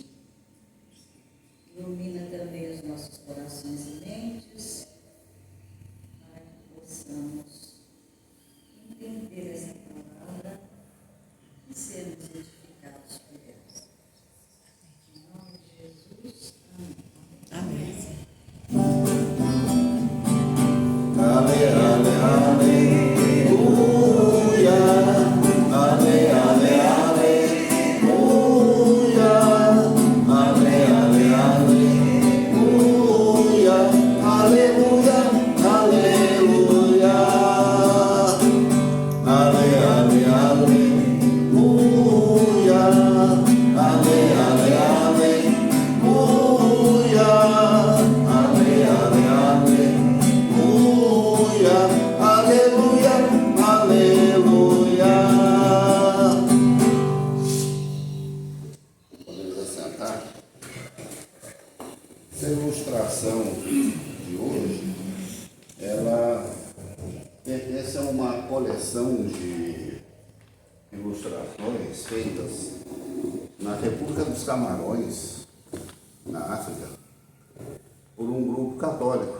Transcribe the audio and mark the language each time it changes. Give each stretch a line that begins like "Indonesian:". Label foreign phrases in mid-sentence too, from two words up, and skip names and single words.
Portuguese: Ilumina também os nossos corações e mentes, para que possamos entender essa palavra e sermos edificados por ela. Em nome de Jesus, amém. Ale, ale, aleluia. Ale, ale, aleluia. Ale, ale, aleluia. Aleluia, aleluia. Ale, ale, aleluia. Ale, ale, aleluia. Ale, ale, aleluia. Aleluia, aleluia. Podemos assentar. Essa ilustração de hoje, ela pertence a uma coleção de ilustrações feitas na República dos Camarões, na África, por um grupo católico.